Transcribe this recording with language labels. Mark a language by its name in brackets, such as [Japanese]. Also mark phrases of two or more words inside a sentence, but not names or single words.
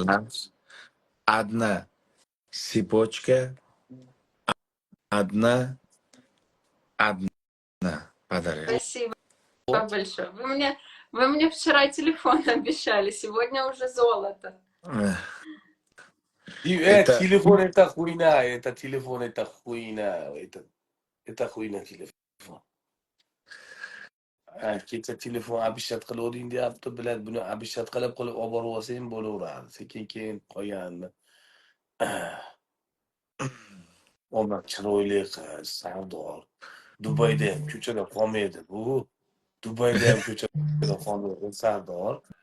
[Russian] одна цепочка, одна подарил. Спасибо большое. Вы мне вчера телефон обещали, сегодня уже золото. Это- Телефон это хуйня, это телефон это хуйня, это хуйня телefon. [Uzbek] Kecha telefon abishat qilavering deyapti, biladi buni abishat qilib olib borib olsang bo'laveradi. Sekin-keyin qolganini. Omad chiroyli qiz, sardor. Dubayda ham ko'chada qolmaydi bu. Dubayda ham ko'chada qolmaydi, sardor.